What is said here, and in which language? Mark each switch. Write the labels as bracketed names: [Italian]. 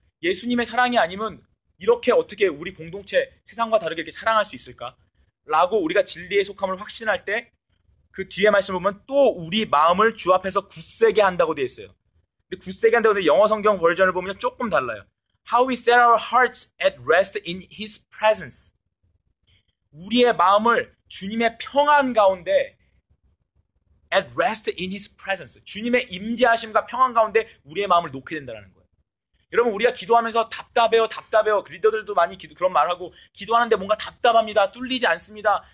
[Korean] 예수님의 사랑이 아니면 이렇게 어떻게 우리 공동체 세상과 다르게 이렇게 사랑할 수 있을까? 라고 우리가 진리에 속함을 확신할 때 그 뒤에 말씀을 보면 또 우리 마음을 주 앞에서 굳세게 한다고 되어 있어요. 근데 굳세게 한다고 되어 영어 성경 버전을 보면 조금 달라요. [English] How we set our hearts at rest in His presence. [Korean] 우리의 마음을 주님의 평안 가운데 [English] at rest in His presence. [Korean] 주님의 임재하심과 평안 가운데 우리의 마음을 놓게 된다는 거예요. 여러분 우리가 기도하면서 답답해요. 리더들도 많이 그런 말하고 기도하는데 뭔가 답답합니다. 뚫리지 않습니다.